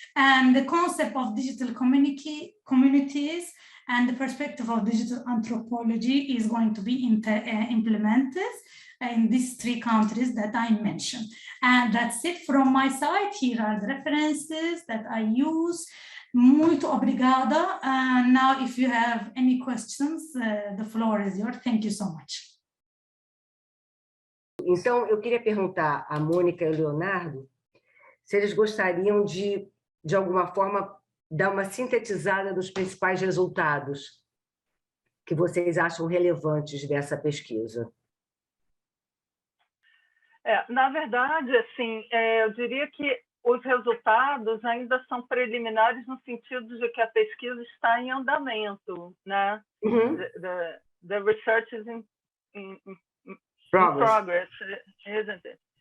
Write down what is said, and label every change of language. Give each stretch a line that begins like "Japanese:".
English: And the concept of digital communities and the perspective of digital anthropology is going to be implemented in these 3 countries that I mentioned. And that's it from my side. Here are the references that I use.
Portuguese: Muito obrigada.
English: And now, if you have any questions, the floor is yours. Thank you so much.
Portuguese: Então, eu queria perguntar a Mônica e o Leonardo se eles gostariam de alguma forma, dar uma sintetizada dos principais resultados que vocês acham relevantes dessa pesquisa. Na verdade, assim, eu diria que os resultados ainda são preliminares no sentido de que a pesquisa está em andamento, né? Uhum.
English: The research is in progress, isn't it?